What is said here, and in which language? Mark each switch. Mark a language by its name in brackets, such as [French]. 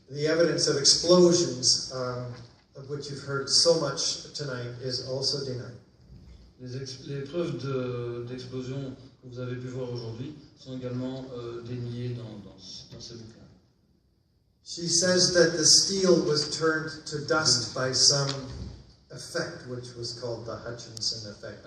[English] The evidence of explosions, of which you've heard so much tonight, is also denied. [French] Les preuves d'explosion que vous avez pu voir aujourd'hui sont également déniées dans ce bouquin. [English] She says that the steel was turned to dust by some effect, which was called the Hutchison effect.